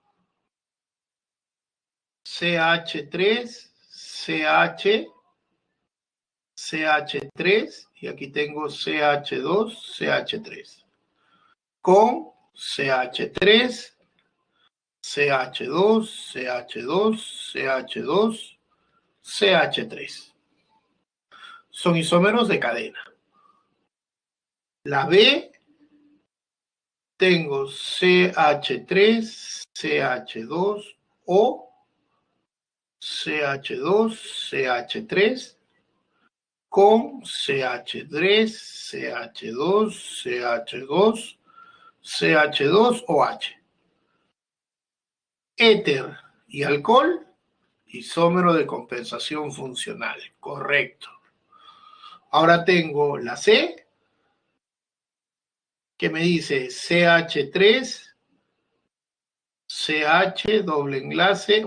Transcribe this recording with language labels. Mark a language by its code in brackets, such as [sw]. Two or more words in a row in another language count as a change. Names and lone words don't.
[es] CH3, CH, CH3 y aquí tengo CH2, CH3 con CH3, CH2, CH2, CH2, CH3. Son isómeros de cadena. La B tengo CH3, CH2 o CH2, CH3 con CH3, CH2, CH2, CH2 o H. Éter y alcohol, isómero de compensación funcional. Correcto. Ahora tengo la C, que me dice CH3, CH, doble enlace.